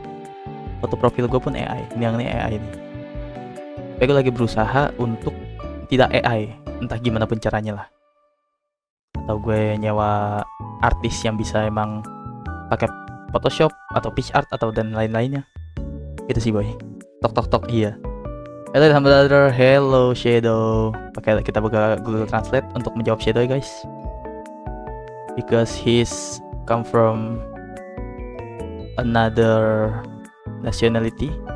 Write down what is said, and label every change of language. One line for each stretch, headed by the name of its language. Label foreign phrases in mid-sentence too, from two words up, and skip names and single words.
Indonesian: Ini yang ini AI nih. Tapi gue lagi berusaha untuk tidak AI, entah gimana pun caranya lah. Atau gue nyewa artis yang bisa emang pakai Photoshop atau PixArt atau dan lain-lainnya. Gitu sih boy. Tok iya.
English: Hello brother, hello Shadow.
Indonesian: Kita buka Google Translate untuk menjawab Shadow guys.
English: Because he's come from another nationality.